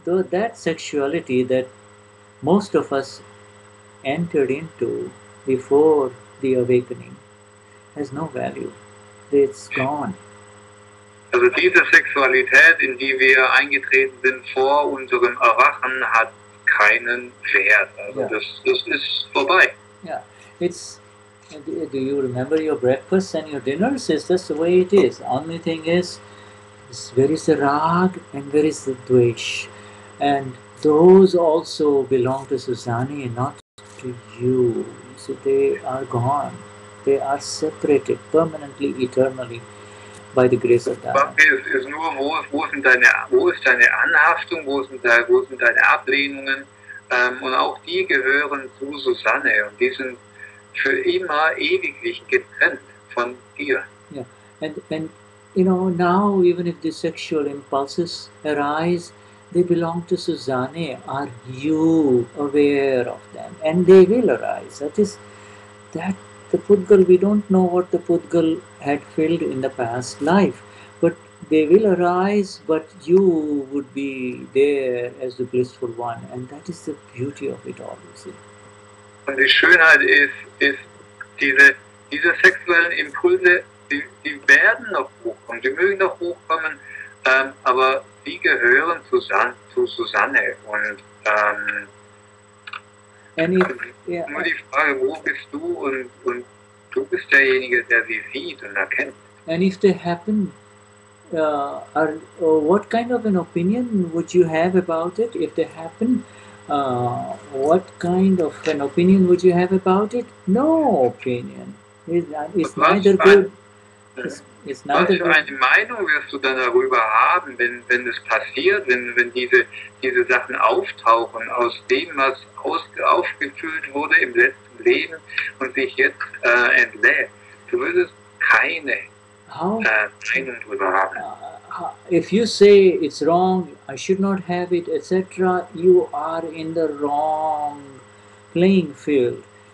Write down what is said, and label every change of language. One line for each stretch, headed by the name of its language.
English: That sexuality that most of us entered into before the awakening has no value. It's gone.
German: Also diese Sexualität, in die wir eingetreten sind vor unserem Erwachen, hat keinen Wert. Also
English: Yeah.
German: das ist vorbei.
English: Yeah, it's. Do you remember your breakfasts and your dinners? It's just the way it is. Only thing is, where is the rag and where is the dvesh? And those also belong to Susanne, not to you. So they are gone. They are separated permanently, eternally by the grace of God.
German: Es ist nur, wo ist deine Anhaftung, wo sind deine Ablehnungen? Und auch die gehören zu Susanne und die sind für immer ewiglich getrennt von dir.
English: Yeah, and you know, now even if the sexual impulses arise, they belong to Susanne. Are you aware of them? And they will arise. That is that the Pudgal, we don't know what the Pudgal had filled in the past life, but they will arise, but you would be there as the blissful one, and that is the beauty of it all, you see.
German: Und die Schönheit ist diese sexuellen Impulse, die werden noch hochkommen, die mögen noch hochkommen, aber die gehören zu Susanne. Und nur die Frage, wo bist du? Und du bist derjenige, der sie sieht und erkennt.
English: And if they happen, what kind of an opinion would you have about it? If they happen, what kind of an opinion would you have about it? No opinion. It's neither good. It's neither
German: was für eine Meinung wirst du dann darüber haben, wenn das passiert, wenn diese Sachen auftauchen aus dem, was aufgefüllt wurde im letzten Leben und sich jetzt entlädt? Du würdest keine Meinung darüber haben.
English: If you say it's wrong, I should not have it, etc., you are in the wrong playing field.